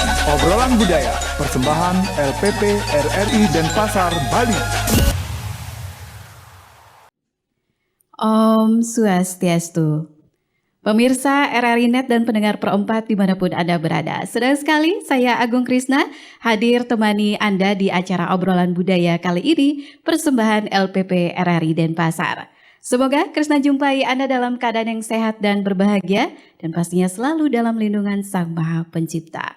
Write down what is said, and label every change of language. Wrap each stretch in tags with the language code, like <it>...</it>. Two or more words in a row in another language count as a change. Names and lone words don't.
<id>Obrolan Budaya, persembahan LPP RRI Denpasar, Bali.</id> <ban>Om Swastiastu.</ban> <id>Pemirsa RRI Net dan pendengar Perempat dimanapun Anda berada. Senang sekali saya Agung Krisna hadir temani Anda di acara obrolan budaya kali ini, persembahan LPP RRI Denpasar. Semoga Krisna jumpai Anda dalam keadaan yang sehat dan berbahagia dan pastinya selalu dalam lindungan Sang Maha Pencipta.</id>